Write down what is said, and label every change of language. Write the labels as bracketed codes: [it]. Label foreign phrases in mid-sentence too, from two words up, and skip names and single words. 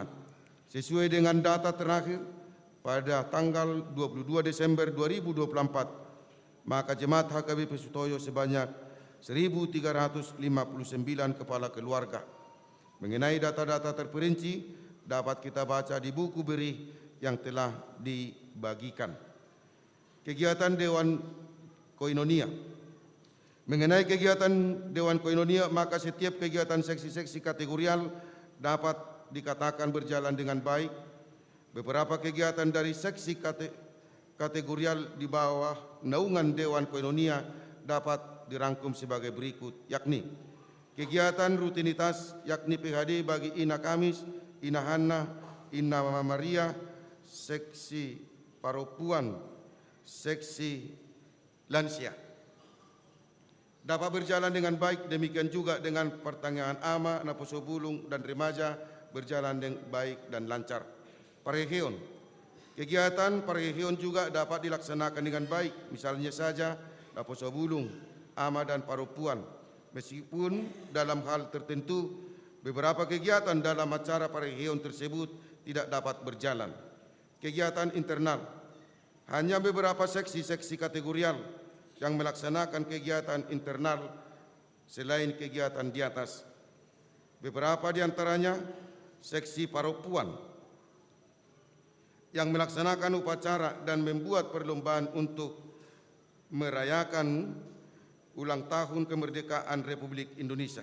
[id] Sesuai dengan data terakhir pada tanggal 22 Desember 2024, maka jemaat HKBP Sutoyo sebanyak 1.359 kepala keluarga. Mengenai data-data terperinci dapat kita baca di buku berih yang telah dibagikan. Kegiatan Dewan Koinonia. Mengenai kegiatan Dewan Koinonia, maka setiap kegiatan seksi-seksi kategorial dapat dikatakan berjalan dengan baik. Beberapa kegiatan dari seksi kategorial di bawah naungan Dewan Koinonia dapat dirangkum sebagai berikut, yakni kegiatan rutinitas, yakni PHD bagi Ina Kamis, Ina Hanna, Ina Mama Maria, seksi Paropuan, seksi lansia dapat berjalan dengan baik. Demikian juga dengan pertanyaan ama, [bbc] naposo bulung, [id] dan remaja berjalan dengan baik dan lancar. Pareheon, kegiatan pareheon juga dapat dilaksanakan dengan baik. Misalnya saja [bbc] naposo bulung, [id] ama, dan paropuan. Meskipun dalam hal tertentu beberapa kegiatan dalam acara pareheon tersebut tidak dapat berjalan. Kegiatan internal, hanya beberapa seksi-seksi kategorial yang melaksanakan kegiatan internal selain kegiatan di atas. Beberapa di antaranya seksi paropuan yang melaksanakan upacara dan membuat perlombaan untuk merayakan ulang tahun kemerdekaan Republik Indonesia.